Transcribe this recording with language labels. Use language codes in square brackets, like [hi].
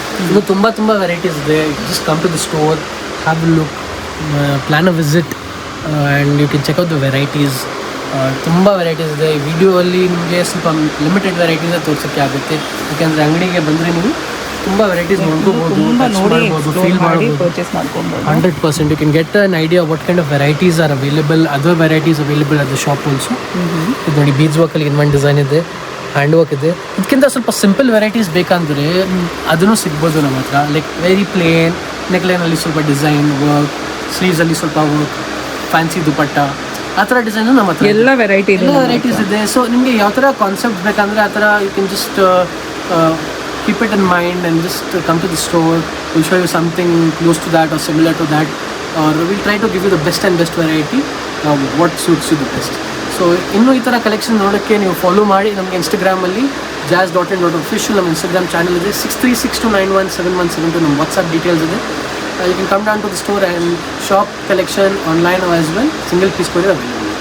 [kn] ಇದು ತುಂಬ ವೆರೈಟೀಸ್ ಇದೆ. [en] Just come to the store, have a look, plan a visit and you can check out the varieties. [kn] ತುಂಬ varieties ಇದೆ. ಈ ವಿಡಿಯೋಲ್ಲಿ ನಿಮಗೆ ಸ್ವಲ್ಪ ಲಿಮಿಟೆಡ್ ವೆರೈಟೀಸೇ ತೋರಿಸೋಕ್ಕೆ ಆಗುತ್ತೆ, ಯಾಕೆಂದರೆ ಅಂಗಡಿಗೆ ಬಂದರೆ ನೀವು ತುಂಬ ವೆರೈಟೀಸ್ ನೋಡ್ಕೋಬೋದು, ಫೀಲ್ ಮಾಡ್ಬೋದು. ಪರ್ಚೇಸ್ ಮಾಡ್ಕೊಬೋದು. [en] 100% you can get an idea what kind of varieties are available, other varieties available at the shop also. [kn] ಇದು ನೋಡಿ ಬೀಡ್ಸ್ ವರ್ಕಲ್ಲಿ ಇನ್ನೊಂದು ಡಿಸೈನ್ ಇದೆ, ಹ್ಯಾಂಡ್ ವರ್ಕ್ ಇದೆ. ಇದಕ್ಕಿಂತ ಸ್ವಲ್ಪ ಸಿಂಪಲ್ ವೆರೈಟೀಸ್ ಬೇಕಂದರೆ ಅದನ್ನು ಸಿಗ್ಬೋದು ನಮ್ಮ ಹತ್ರ. [en] like very plain, [kn] ನೆಕ್ಲೈನಲ್ಲಿ ಸ್ವಲ್ಪ ಡಿಸೈನ್ ವರ್ಕ್, ಸ್ಲೀವ್ಸಲ್ಲಿ ಸ್ವಲ್ಪ ವರ್ಕ್, ಫ್ಯಾನ್ಸಿ ದುಪಟ್ಟ, ಆ ಥರ ಡಿಸೈನು ನಮ್ಮ ಹತ್ರ ಎಲ್ಲ ವೆರೈಟೀಸ್ ಇದೆ. ಸೊ ನಿಮಗೆ ಯಾವ ಥರ ಕಾನ್ಸೆಪ್ಟ್ ಬೇಕಂದರೆ ಆ ಥರ [en] You can just keep it in mind and just come to the store. We'll show you something close to that or similar to that, or we'll try to give you the best variety, what suits you the best. [kn] So ಇನ್ನೂ ಈ ಥರ collection ನೋಡೋಕ್ಕೆ ನೀವು follow ಮಾಡಿ ನಮಗೆ ಇನ್ಸ್ಟಾಗ್ರಾಮಲ್ಲಿ jazz.in.official ನಮ್ಮ Instagram channel ಇದೆ. [en] 6362917172 [kn] ನಮ್ಮ ವಾಟ್ಸಪ್ ಡೀಟೇಲ್ಸ್ ಇದೆ. [en] You can come down to the store and shop collection online as well. [kn] Single piece ಕೂಡ ಅವೈಲೇಬಲ್.